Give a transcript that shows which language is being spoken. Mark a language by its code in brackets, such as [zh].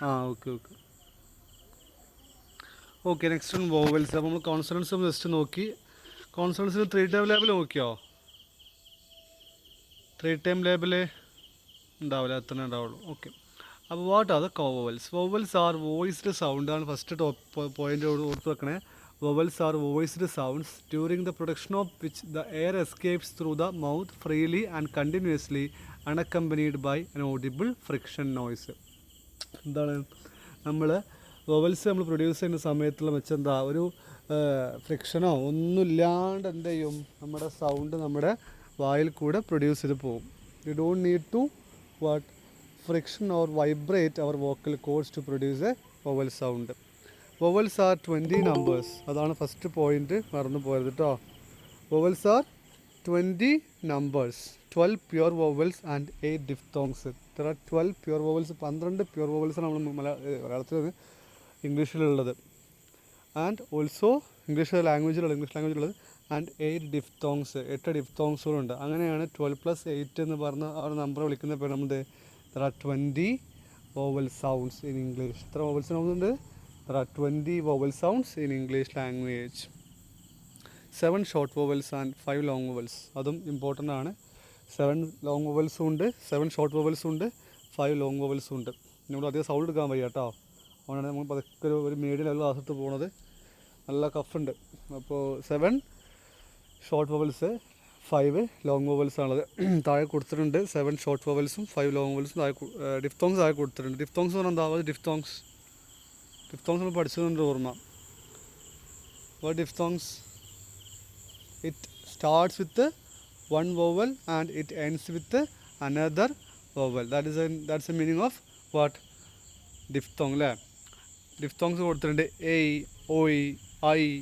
[ml] Okay okay okay. Next ആണ് vowels. അപ്പോൾ നമ്മൾ കോൺസണൻസ് ജസ്റ്റ് നോക്കി. കോൺസണൻസിന് 3 ടൈം ലേബിൾ നോക്കിയോ? 3 ടൈം ലേബിൾ ഉണ്ടാവില്ല, എത്ര ഉണ്ടാവുള്ളൂ. ഓക്കെ, അപ്പോൾ [en] What are the vowels? Vowels are voiced sound ആണ് first top point [ml] ഓർത്ത് വെക്കണേ. [en] Vowels are voiced sounds during the production of which the air escapes through the mouth freely and continuously, unaccompanied by an audible friction noise. [ml] എന്താണ് നമ്മൾ vowels നമ്മൾ produce ചെയ്യുന്ന സമയത്തുള്ള വെച്ചെന്താ ഒരു ഫ്രിക്ഷനോ ഒന്നുമില്ലാണ്ട് എന്ത് ചെയ്യും? നമ്മുടെ സൗണ്ട് നമ്മുടെ വായിൽ കൂടെ പ്രൊഡ്യൂസ് ചെയ്ത് പോകും. [en] You don't need to what friction or vibrate our vocal cords to produce a vowel sound. Vowels are 20 numbers. അതാണ് first point, [ml] മറന്നു പോയത് കേട്ടോ. [en] Vowels are 20 numbers, 12 pure vowels and 8 diphthongs. [ml] ഇത്ര 12 പ്യുവർ വോവൽസ്, 12 പ്യുവർ വോവൽസാണ് നമ്മൾ മലയാളത്തിൽ ഇംഗ്ലീഷിലുള്ളത്. And also English ലാംഗ്വേജിലുള്ളത്. And 8 diphthongs, 8 ഡിഫ്തോങ്സുകളുണ്ട്. അങ്ങനെയാണ് 12 + 8 എന്ന് പറഞ്ഞ ആ ഒരു നമ്പർ വിളിക്കുന്ന പേര് നമ്മൾ. [en] There are 20 vowel sounds in English. [ml] എത്ര വോവൽ സൗണ്ട്സ് ഉണ്ട്? [en] There are 20 vowel sounds in English language. 7 short vowels and 5 long vowels. [ml] അതും ഇമ്പോർട്ടൻ്റ് ആണ്. 7 ലോങ് വവൽസും ഉണ്ട്, 7 ഷോർട്ട് വവൽസും ഉണ്ട്, 5 ലോങ് വവൽസും ഉണ്ട്. നമ്മൾ അധികം സൗണ്ട് എടുക്കാൻ വയ്യ കേട്ടോ. അതുകൊണ്ടാണ് നമ്മൾ പതുക്കെ ഒരു മീഡിയം ലെവൽ ക്ലാസ്സിട്ട് പോകുന്നത്. നല്ല കഫുണ്ട്. അപ്പോൾ 7 ഷോർട്ട് വവൽസ്, 5 ലോങ് വവൽസ് ആണത്. താഴെ കൊടുത്തിട്ടുണ്ട് 7 ഷോർട്ട് വവൽസും 5 ലോങ് വവൽസും. ഡിഫ്തോങ്സ് താഴെ കൊടുത്തിട്ടുണ്ട്. ഡിഫ്തോങ്സ് എന്ന് പറഞ്ഞാൽ എന്താ? ഡിഫ്തോങ്സ് നമ്മൾ പഠിച്ചതുകൊണ്ട് ഓർമ്മ. [en] What diphthongs? It starts with one vowel and it ends with another vowel. That's the meaning of what? [ml] Diphthong. അല്ലേ? ഡിഫ്തോങ്സ് കൊടുത്തിട്ടുണ്ട്. എയ്, ഒയ്, ഐ,